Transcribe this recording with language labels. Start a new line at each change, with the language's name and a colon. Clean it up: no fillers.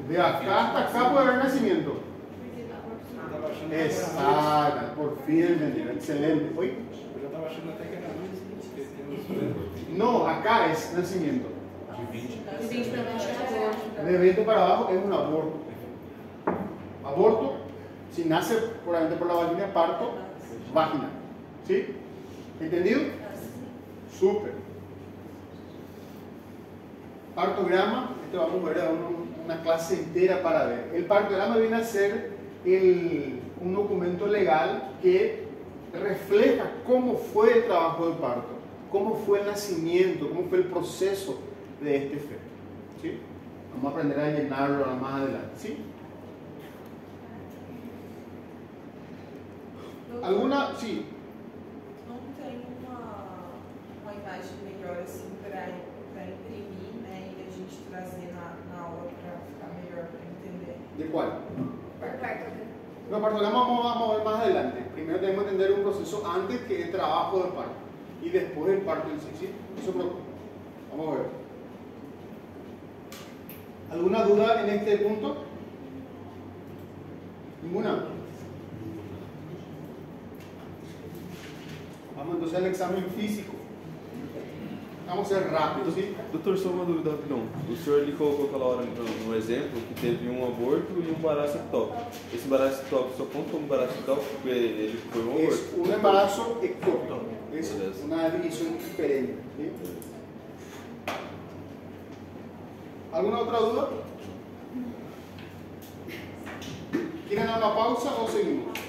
Spanish: De acá hasta acá puede haber nacimiento. Exacto, por fin entendieron. Excelente. ¿Oye?
Portuguese: Eu já estava achando até que era antes, porque temos...
Spanish: No, acá es nacimiento. de 20.
Portuguese: De 20 para baixo é aborto.
Spanish: De 20 para abajo es un aborto. Aborto, si nace probablemente por la vagina, parto vaginal. ¿Sí? ¿Entendido? Súper. Partograma, esto vamos a ver una clase entera para ver. El partograma viene a ser un documento legal que refleja cómo fue el trabajo de parto, cómo fue el nacimiento, cómo fue el proceso de este feto. ¿Sí? Vamos a aprender a llenarlo más adelante. ¿Sí? ¿Alguna? Sí.
Portuguese: Não tem uma imagem melhor assim para imprimir, né, e a gente trazer na aula para ficar melhor para entender.
Spanish: ¿De cuál?
Portuguese: Perfeito.
Spanish: Los partogramas vamos a ver más adelante. Primero tenemos que entender un proceso antes que el trabajo de parto y después el parto en sí. ¿Sí? Eso vamos a ver. ¿Alguna duda en este punto? ¿Ninguna? Vamos entonces al examen físico. Vamos a ser rápidos, ¿sí?
Portuguese: Doutor, só uma dúvida rapidão. O senhor ele colocou aquela hora no exemplo que teve um aborto e um embaraço ectópico. Esse embaraço ectópico só conta como embaraço ectópico porque ele foi um aborto?
Spanish: Es un embarazo ectópico. Es
Portuguese: Beleza.
Spanish: una definición diferente. ¿Sí? ¿Alguna otra duda? ¿Quieren dar una pausa o seguimos?